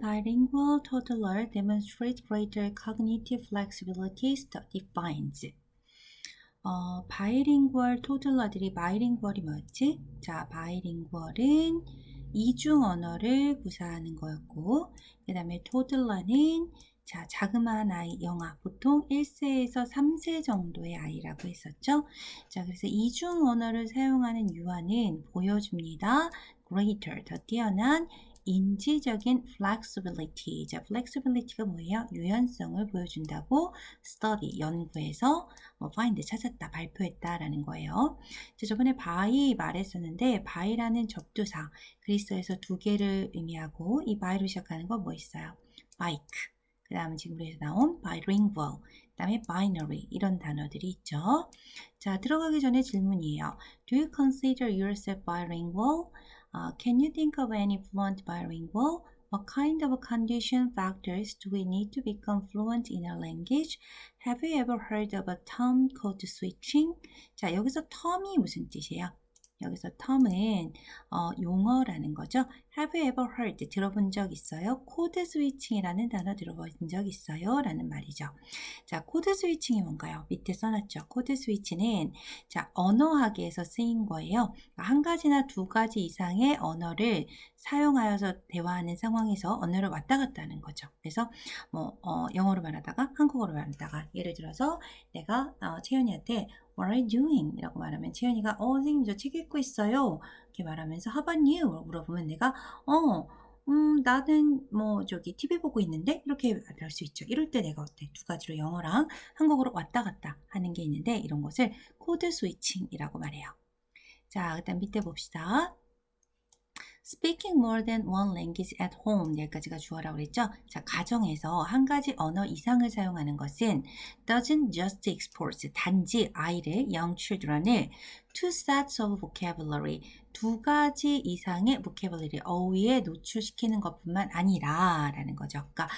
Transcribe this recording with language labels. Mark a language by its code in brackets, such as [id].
[en] Bilingual toddler demonstrate greater cognitive flexibility study finds. [ko] 바이링구얼 토들러들이 바이링구얼이 뭐였지? 자, 바이링구얼은 이중 언어를 구사하는 거였고, 그 다음에 토들러는 자, 자그마한 아이, 영아, 보통 1세에서 3세 정도의 아이라고 했었죠. 자, 그래서 이중 언어를 사용하는 유아는 보여줍니다. greater, 더 뛰어난 인지적인 flexibility. 자, flexibility가 뭐예요? 유연성을 보여준다고 study, 연구에서 find, 찾았다, 발표했다라는 거예요. 자, 저번에 by 말했었는데 by라는 접두사, 그리스어에서 두 개를 의미하고 이 by로 시작하는 거 뭐 있어요? [en] bike. [ko] 그 다음에 지금 우리에서 나온 bilingual, 그 다음에 binary 이런 단어들이 있죠. 자, 들어가기 전에 질문이에요. [en] Do you consider yourself bilingual? Can you think of any fluent bilingual? What kind of condition factors do we need to become fluent in a language? Have you ever heard of a term called switching? [ko] 자, 여기서 term이 무슨 뜻이에요? 여기서 term은 용어라는 거죠. [en] Have you ever heard? [ko] 들어본 적 있어요? 코드 스위칭이라는 단어 들어본 적 있어요? 라는 말이죠. 자, 코드 스위칭이 뭔가요? 밑에 써놨죠. 코드 스위치는 자, 언어학에서 쓰인 거예요. 한 가지나 두 가지 이상의 언어를 사용하여서 대화하는 상황에서 언어를 왔다 갔다 하는 거죠. 그래서 영어로 말하다가 한국어로 말하다가 예를 들어서 내가 채연이한테 [en] What are you doing? [ko] 이라고 말하면 채연이가 선생님 저 책 읽고 있어요. [en] 이렇게 말하면서 How about you? [ko] 물어보면 내가 나는 TV 보고 있는데 이렇게 말할 수 있죠. 이럴 때 내가 어때? 두 가지로 영어랑 한국어로 왔다 갔다 하는 게 있는데 이런 것을 코드 스위칭이라고 말해요. 자, 일단 밑에 봅시다. [en] Speaking more than one language at home [ko] 여기까지가 주어라고 그랬죠. 자, 가정에서 한 가지 언어 이상을 사용하는 것은 [en] doesn't just expose [ko] 단지 아이를 young children을 [en] two sets of vocabulary [ko] 두 가지 이상의 vocabulary 어휘에 노출시키는 것뿐만 아니라 라는 거죠.